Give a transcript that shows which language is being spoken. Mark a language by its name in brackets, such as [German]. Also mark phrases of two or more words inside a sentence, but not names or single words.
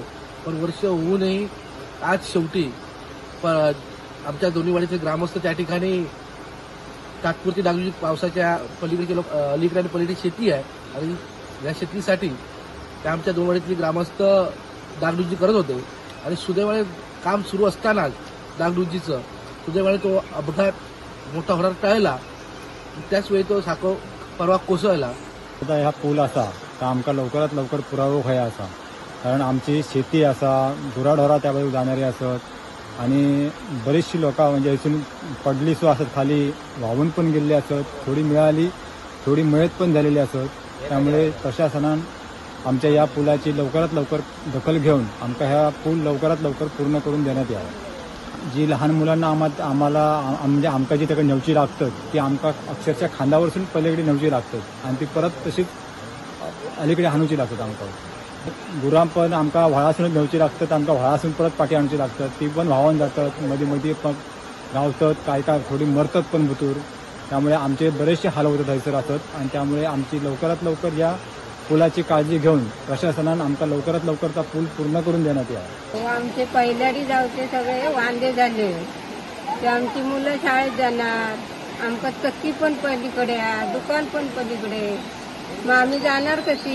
[Marathi] पण वर्ष होऊनही आज शेवटी आमच्या दोन्ही वाडीचे ग्रामस्थ त्या ठिकाणी तात्पुरती डागडुजी पावसाच्या अलीकडे आणि पलीकडे शेती आहे आणि या शेतीसाठी त्या आमच्या 2 वाडीतली ग्रामस्थ डागडुजी करत होते आणि सुदैवाने काम सुरू असतानाच डागडुजीचं सुदैवाने तो अपघात मोठा होणार टळला. त्याच वेळी तो साकव परवा कोसळला. [Konkani] आता ह्या पूल असा तर आमकां लवकरात लवकर पुरावो खंय आसा कारण आमची शेती आसा गुराढोरां त्या बाजूक जाणारी आसत आणि बरीचशी लोकां म्हणजे हितून पडली सो आसत खाली व्हांवून पण गेल्ली आसत. थोडी मिळाली थोडी मयत पण झालेली आसत. [Marathi] त्यामुळे प्रशासनान आमच्या या पुलाची लवकरात लवकर दखल घेऊन आमकां ह्या पूल लवकरात लवकर पूर्ण करून देण्यात यावा. जी लहान मुलांना आम्हाला म्हणजे आमकां जी ताका नेवची लागतात ती आमकां अक्षरशः खांदावरसून पलीकडे नेवची लागतात आणि ती परत तशीच अलीकडे हाणूची लागतात. [Konkani] आमकां गुरां पण आमकां व्हाळासून नेवची लागतात, आमकां व्हाळासून परत पाटी हाडची लागतात. ती पण व्हांवून जातात, मदीं मदीं गावतात, काय थोडी मरतात पण भितर. [Marathi] त्यामुळे आमचे बरेचसे हाल होतात थंयसर आसत आणि त्यामुळे आमची लवकरात लवकर या पुलाची काळजी घेऊन प्रशासनान आमकां लवकरात लवकर तो पूल पूर्ण करून देण्यात यावा. आमचे पहिल्याडी जावचे सगळे वांदे झाले ते आमची मुलं शाळेत जाणार, आमका चक्की पण पलीकडे आहे, दुकान पण पलीकडे, मग आम्ही जाणार कशी?